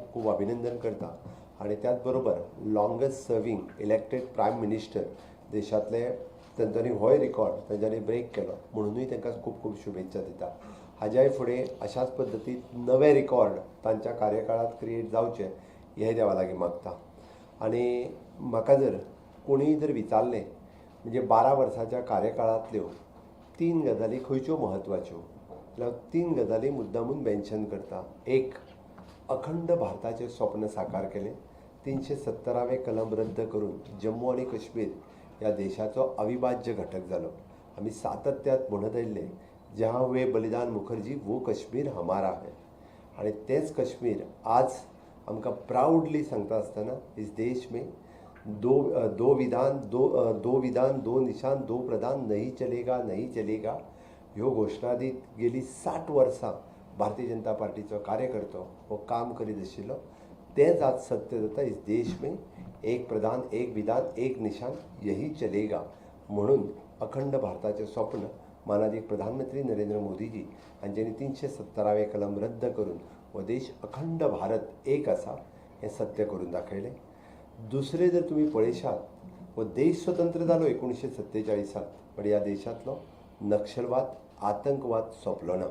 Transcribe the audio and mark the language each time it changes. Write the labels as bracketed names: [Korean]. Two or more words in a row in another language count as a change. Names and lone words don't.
[Konkani] खूब अभिनंदन करता आनी त्याच बरोबर [English] longest serving elected prime minister [Konkani] देशांतले तांच्यांनी होय रिकॉर्ड तांच्यांनी ब्रेक केलो म्हणूनय तांकां खूब खूब शुभेच्छा दिता हाज्याय फुडें अशाच पद्दतीन नवे रिकॉर्ड तांच्या कार्यकाळांत क्रिएट जावचे हे देवा लागीं मागता आनी म्हाका जर कोणीय जर विचारलें म्हणजे 12 वर्साच्या कार्यकाळांतल्यो 3 गजाली खंयच्यो म्हत्वाच्यो जाल्यार 3 गजाली मुद्दामून मेन्शन करता. एक, अखंड भारताचें स्वप्न साकार केलें. 370वें कलम रद्द करून जम्मू आनी काश्मीर ह्या देशाचो अविभाज्य घटक जालो. आमी सातत्यात म्हणत आयिल्ले [Hindi] जहाँ हुए बलिदान मुखर्जी वो कश्मीर हमारा है [Konkani] आनी तेंच कश्मीर आज आमकां प्राउडली सांगता आसतना [Hindi] इस देश में दो विधान दो निशान दो प्रधान नहीं चलेगा [Konkani] ह्यो घोषणा दीत गेली 60 वर्सां भारतीय जनता पार्टीचो कार्यकर्तो हो काम करीत आशिल्लो तेंच आज सत्य जाता. [Hindi] इस देश में एक प्रधान एक विधान एक निशान यही चलेगा [Konkani] म्हणून अखंड भारताचें स्वप्न माननीय प्रधानमंत्री नरेंद्र मोदीजी हांच्यांनी 370वें कलम रद्द करून हो देश अखंड भारत एक आसा हें सत्य करून दाखयलें. दुसरें जर तुमी पळयशात हो देश स्वतंत्र जालो 1947 पण ह्या देशांतलो नक्षलवाद आतंकवाद सोंपलो ना.